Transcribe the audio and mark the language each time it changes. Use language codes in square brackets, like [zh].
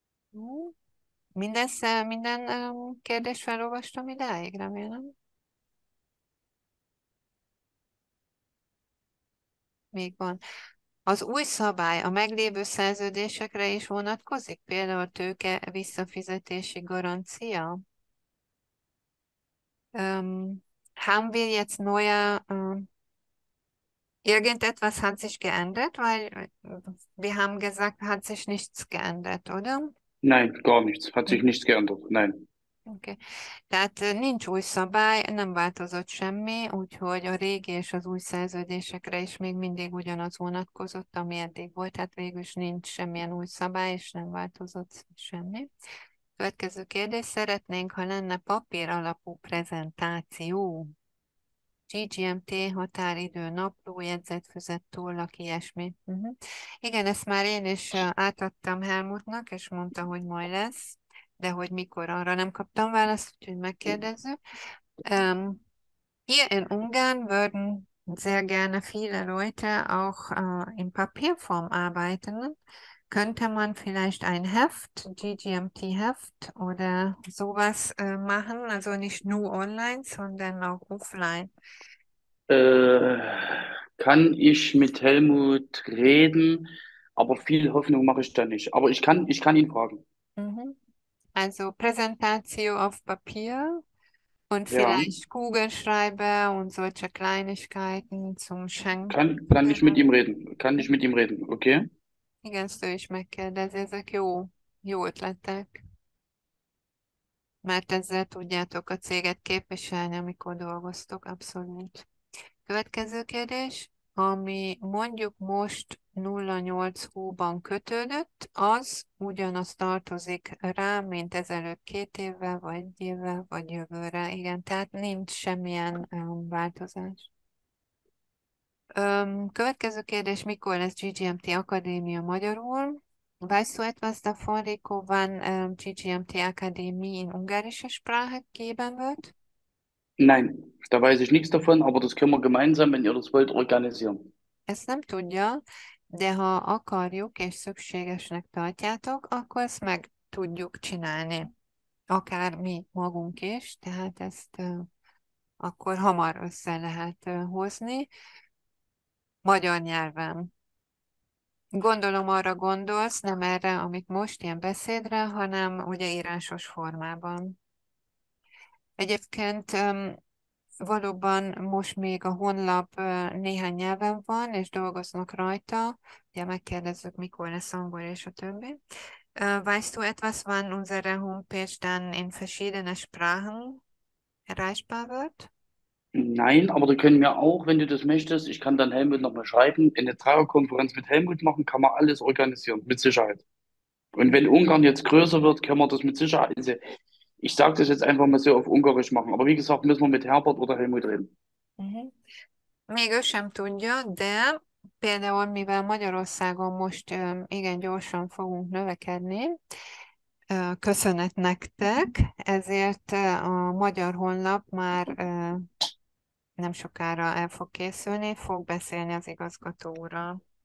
[hu] Jó? Minden kérdést felolvastam idáig, remélem. Még van. Az új szabály a meglévő szerződésekre is vonatkozik, például tőke visszafizetési garancia? [de] Haben wir jetzt neue, irgendetwas hat sich geändert, weil wir haben gesagt, hat sich nichts geändert, oder? Nein, gar nichts. Hat sich nichts geändert. Nein. Okay. [hu] Tehát nincs új szabály, nem változott semmi, úgyhogy a régi és az új szerződésekre is még mindig ugyanaz vonatkozott, ami eddig volt, tehát végül is nincs semmilyen új szabály, és nem változott semmi. Következő kérdés, szeretnénk, ha lenne papír alapú prezentáció. GGMT, határidő, napló, jegyzetfüzet, tollak, ilyesmi. Igen, ezt már én is átadtam Helmutnak, és mondta, hogy majd lesz, de hogy mikor, arra nem kaptam választ, úgyhogy megkérdezzük. [de] Hier in Ungarn würden sehr gerne viele Leute auch in Papierform arbeiten. Könnte man vielleicht ein Heft, GGMT-Heft oder sowas machen? Also nicht nur online, sondern auch offline. Äh, Kann ich mit Helmut reden, aber viel Hoffnung mache ich da nicht. Aber ich kann ihn fragen. Mhm. Also Präsentation auf Papier und Ja, vielleicht Kugelschreiber und solche Kleinigkeiten zum Schenken. kann ich mit ihm reden. Kann ich mit ihm reden, okay? [hu] Igen, ezt ő is megkérdezi, ezek jó ötletek, mert ezzel tudjátok a céget képviselni, amikor dolgoztok, abszolút. Következő kérdés, ami mondjuk most 08 hóban kötődött, az ugyanaz tartozik rá, mint ezelőtt 2 évvel, vagy 1 évvel, vagy jövőre. Igen, tehát nincs semmilyen változás. Következő kérdés, mikor lesz GGMT Akadémia magyarul? [de] Weißt du etwas davon, Rico, wann GGMT Akademie in ungarischer Sprache geben wird? Nein, da weiß ich nichts davon, aber das können wir gemeinsam, wenn ihr das wollt, organisieren. [hu] Ezt nem tudja, de ha akarjuk és szükségesnek tartjátok, akkor ezt meg tudjuk csinálni. Akár mi magunk is, tehát ezt akkor hamar össze lehet hozni magyar nyelven. Gondolom arra gondolsz, nem erre, amit most ilyen beszédre, hanem ugye írásos formában. Egyébként valóban most még a honlap néhány nyelven van, és dolgoznak rajta. Ugye megkérdezzük, mikor lesz angol és a többi. [de] Weißt du etwas, wann unsere Homepage dann in verschiedene Sprachen erreichbar wird? Nein, aber da können wir auch, wenn du das möchtest, ich kann dann Helmut nochmal schreiben, eine Dreierkonferenz mit Helmut machen, kann man alles organisieren, mit Sicherheit. Und wenn Ungarn jetzt größer wird, können wir das mit Sicherheit, also ich sage das jetzt einfach mal so auf Ungarisch machen. Aber wie gesagt, müssen wir mit Herbert oder Helmut reden. Mhm. [hu] Még ő sem tudja, de például mivel Magyarországon most igen gyorsan fogunk növekedni, köszönet nektek, ezért a magyar honlap már nem sokára el fog készülni, fog beszélni az igazgató úrral.